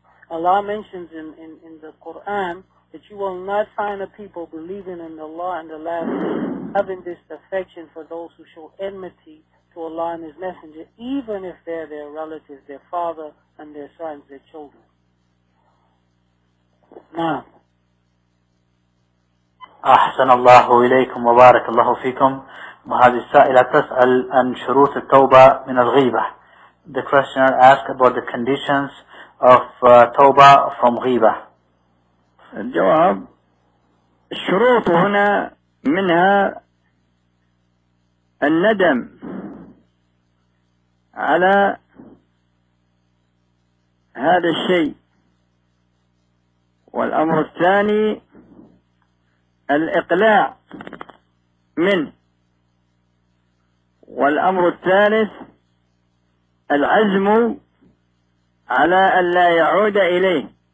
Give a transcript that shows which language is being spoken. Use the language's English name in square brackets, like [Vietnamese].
[English] Allah mentions in the Quran that you will not find a people believing in Allah and the last day having this affection for those who show enmity to Allah and His Messenger, even if they're their relatives, their father and their sons, their children. Now. [Arabic] أحسن الله إليكم وبارك الله فيكم. وهذه السائلة تسأل عن شروط التوبة من الغيبة. [English] The questioner asked about the conditions of توبة from غيبة. [Arabic] الجواب الشروط هنا منها الندم على هذا الشيء، والأمر الثاني الإقلاع منه، والأمر الثالث العزم على ألا يعود إليه،